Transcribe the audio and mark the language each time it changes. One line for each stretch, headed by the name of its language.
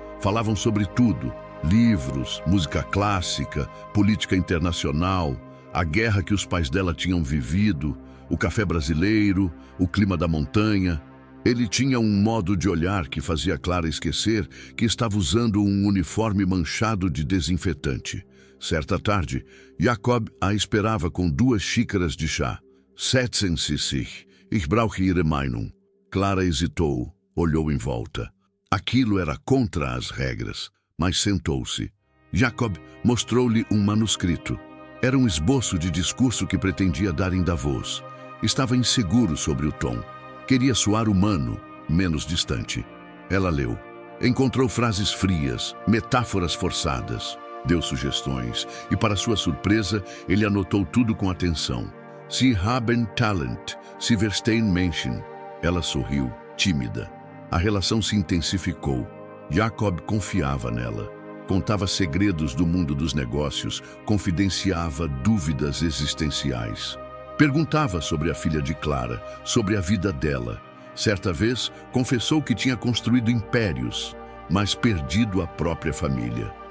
Portuguese: Falavam sobre tudo: livros, música clássica, política internacional, a guerra que os pais dela tinham vivido, o café brasileiro, o clima da montanha. Ele tinha um modo de olhar que fazia Clara esquecer que estava usando um uniforme manchado de desinfetante. Certa tarde, Jacob a esperava com 2 xícaras de chá.
German: Setzen Sie sich, ich brauche Ihre Meinung.
Portuguese: Clara hesitou, olhou em volta. Aquilo era contra as regras, mas sentou-se. Jacob mostrou-lhe um manuscrito. Era um esboço de discurso que pretendia dar em Davos. Estava inseguro sobre o tom. Queria soar humano, menos distante. Ela leu. Encontrou frases frias, metáforas forçadas. Deu sugestões e, para sua surpresa, ele anotou tudo com atenção.
German: Sie haben Talent, Sie verstehen Menschen.
Portuguese: Ela sorriu, tímida. A relação se intensificou. Jacob confiava nela. Contava segredos do mundo dos negócios, confidenciava dúvidas existenciais. Perguntava sobre a filha de Clara, sobre a vida dela. Certa vez, confessou que tinha construído impérios, mas perdido a própria família.